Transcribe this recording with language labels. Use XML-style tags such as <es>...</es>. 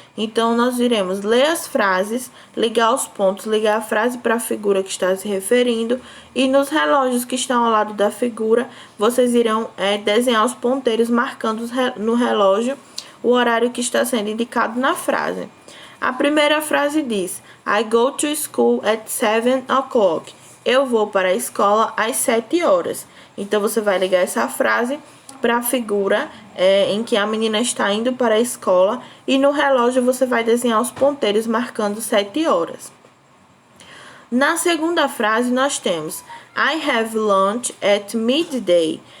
<pt>Então, nós iremos ler as frases, ligar os pontos, ligar a frase para a figura que está se referindo e nos relógios que estão ao lado da figura, vocês irão desenhar os ponteiros marcando no relógio o horário que está sendo indicado na frase. A primeira frase diz:</pt> <en>I go to school at 7 o'clock.</en> <pt>Eu vou para a escola às 7 horas. Então, você vai ligar essa frase para a figura em que a menina está indo para a escola e no relógio você vai desenhar os ponteiros marcando 7 horas. Na segunda frase, nós temos</pt> <en>I have lunch at midday.</en>